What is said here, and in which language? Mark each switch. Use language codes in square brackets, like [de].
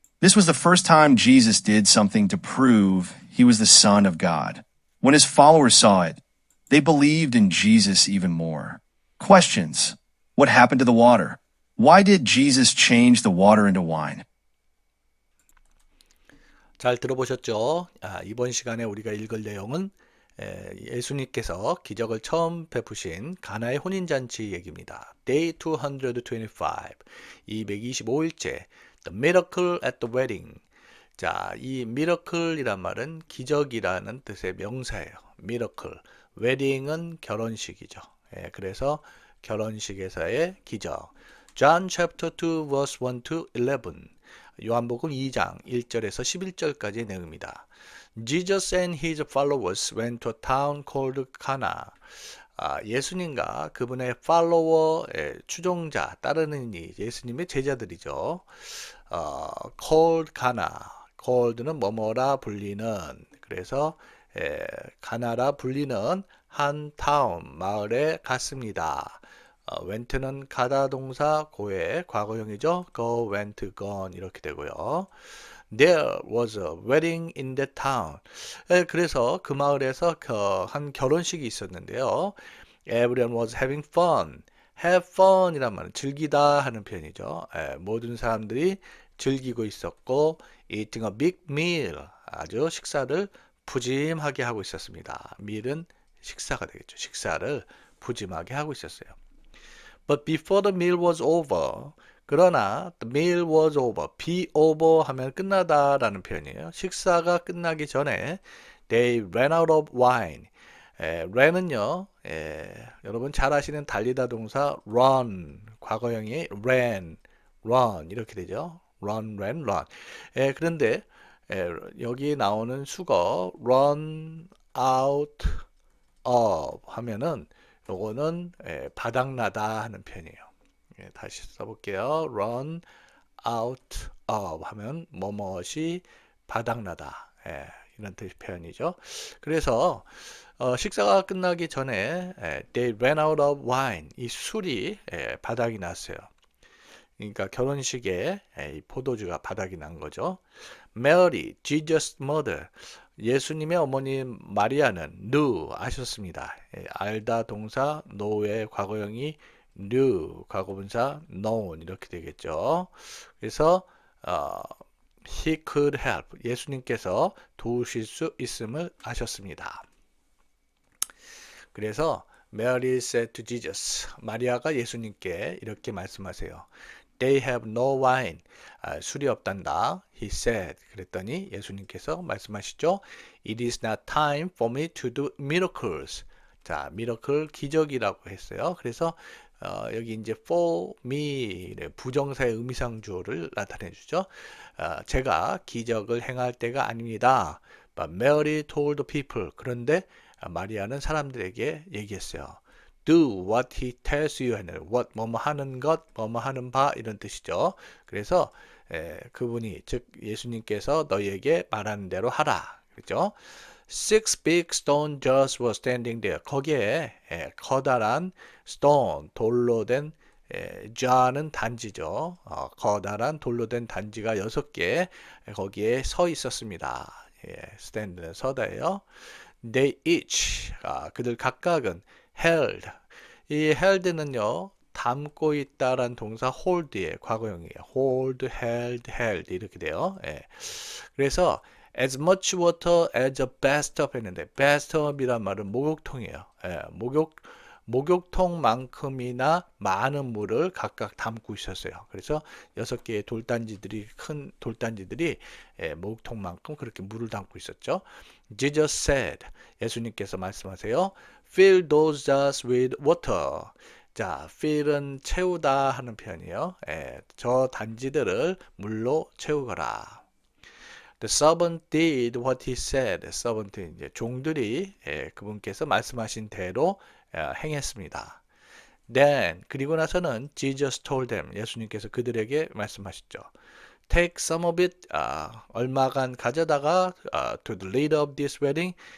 [en] This was the first time Jesus did something to prove he was the Son of God. When his followers saw it, they believed in Jesus even more. Questions. What happened to the water? Why did Jesus change the water into wine? [ko] 잘 들어보셨죠? 이번 시간에 우리가 읽을 내용은 예수님께서 기적을 처음 베푸신 가나의 혼인잔치 얘기입니다. Day 225, 225일째 [en] The Miracle at the Wedding. [ko] 자, 이 miracle이란 말은 기적이라는 뜻의 명사예요. miracle. wedding은 결혼식이죠. 그래서 결혼식에서의 기적. [en] John chapter 2 verse 1 to 11. [ko] 요한복음 2장 1절에서 11절까지의 내용입니다. [en] Jesus and his followers went to a town called Cana. [ko] 예수님과 그분의 팔로워, 추종자, 따르는 이 예수님의 제자들이죠. [en] called Cana. [ko] called는 뭐뭐라 불리는, 그래서 가나라 불리는 한 타운, 마을에 갔습니다. went는 가다 동사 고의 과거형이죠. [en] go, went, gone [ko] 이렇게 되고요. [en] There was a wedding in that town. [ko] 그래서 그 마을에서 한 결혼식이 있었는데요. [en] Everyone was having fun. [ko] have fun 이란 말은 즐기다 하는 표현이죠. 모든 사람들이 즐기고 있었고 [en] eating a big meal. [ko] 아주 식사를 푸짐하게 하고 있었습니다. meal은 식사가 되겠죠. 식사를 푸짐하게 하고 있었어요. [en] But before the meal was over, [ko] 그러나 [en] the meal was over, be over [ko] 하면 끝나다라는 표현이에요. 식사가 끝나기 전에 [en] they ran out of wine. [ko] ran은요, 여러분 잘 아시는 달리다 동사 run, 과거형이 ran, run 이렇게 되죠. [en] run, ran, run. [ko] 그런데 여기 나오는 수거 run out of 하면은 요거는 바닥나다 하는 표현이에요. 다시 써볼게요. run out of 하면 뭐뭇이 바닥나다. 이런 뜻의 표현이죠. 그래서 식사가 끝나기 전에 [en] they ran out of wine. [ko] 이 술이 바닥이 났어요. 그러니까 결혼식에 이 포도주가 바닥이 난 거죠. [en] Mary, Jesus' mother. [ko] 예수님의 어머니 마리아는 knew, 아셨습니다. 알다 동사 know의 과거형이 knew, 과거분사 known 이렇게 되겠죠. 그래서 [en] he could help, [ko] 예수님께서 도우실 수 있음을 아셨습니다. 그래서 [en] Mary said to Jesus, [ko] 마리아가 예수님께 이렇게 말씀하세요. [en] They have no wine. [ko] 술이 없단다. [en] He said. [ko] 그랬더니 예수님께서 말씀하시죠. [en] It is not time for me to do miracles. [ko] 자, miracle 기적이라고 했어요. 그래서 여기 이제 for me 부정사의 의미상주어를 나타내 주죠. 제가 기적을 행할 때가 아닙니다. [en] But Mary told the people. [ko] 그런데 마리아는 사람들에게 얘기했어요. [en] Do what he tells you [ko] 하는 what 뭐뭐 하는 것, 뭐뭐 하는 바 이런 뜻이죠. 그래서 그분이 즉 예수님께서 너희에게 말하는 대로 하라. 그렇죠? [en] 6 big stone jars were standing there. [ko] 거기에 커다란 [en] stone [ko] 돌로 된 John은 단지죠. 커다란 돌로 된 단지가 6개 거기에 서 있었습니다. stand는 서다예요. [en] They each, [ko] 그들 각각은 [en] held. [ko] 이 held는요, 담고 있다란 동사 hold의 과거형이에요. hold, held 이렇게 돼요. 그래서 [en] as much water as a bathtub [ko] 했는데 bathtub이란 말은 목욕통이에요. 목욕통만큼이나 많은 물을 각각 담고 있었어요. 그래서 6개의 돌단지들이 큰 돌단지들이 목욕통만큼 그렇게 물을 담고 있었죠. [en] Jesus said, [ko] 예수님께서 말씀하세요. [en] Fill those jars with water. [ko] 자, fill은 채우다 하는 표현이에요. 저 단지들을 물로 채우거라. [en] The servant did what he said. [ko] servant 이제 종들이 그분께서 말씀하신 대로 행했습니다. [en] Then [ko] 그리고 나서는 [en] Jesus told them. [ko] 예수님께서 그들에게 말씀하셨죠. [en] Take some of it. [ko] 얼마간 가져다가 [en] to the leader of this wedding.